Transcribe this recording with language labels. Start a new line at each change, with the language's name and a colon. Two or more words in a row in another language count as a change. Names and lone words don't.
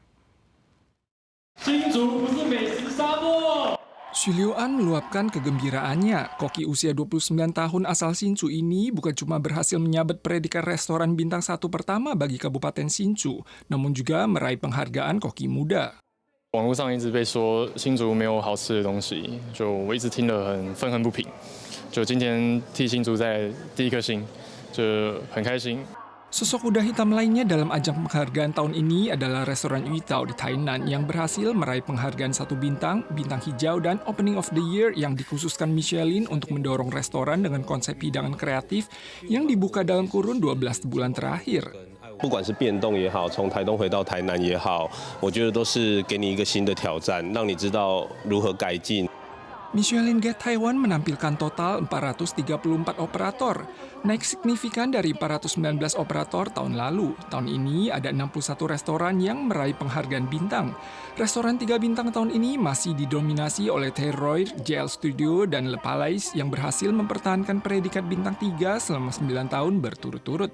Indonesian: Xu Liuan meluapkan kegembiraannya. Koki usia 29 tahun asal Hsinchu ini bukan cuma berhasil menyabet predikat restoran bintang 1 pertama bagi Kabupaten Hsinchu, namun juga meraih penghargaan koki muda.
Chinese: 网络上一直被说新竹没有好吃的东西，就我一直听得很愤恨不平。就今天替新竹在第1颗星， 就很开心。
Indonesian: Sosok kuda hitam lainnya dalam ajang penghargaan tahun ini adalah restoran Yuitao di Tainan yang berhasil meraih penghargaan 1 bintang, bintang hijau, dan Opening of the Year yang dikhususkan Michelin untuk mendorong restoran dengan konsep hidangan kreatif yang dibuka dalam kurun 12 bulan terakhir.
Chinese: 不管是变动也好，从台东回到台南也好，我觉得都是给你一个新的挑战，让你知道如何改进。
Indonesian: Michelin Guide Taiwan menampilkan total 434 operator, naik signifikan dari 419 operator tahun lalu. Tahun ini ada 61 restoran yang meraih penghargaan bintang. Restoran 3 bintang tahun ini masih didominasi oleh Terroir, JL Studio, dan Le Palais yang berhasil mempertahankan predikat bintang 3 selama 9 tahun berturut-turut.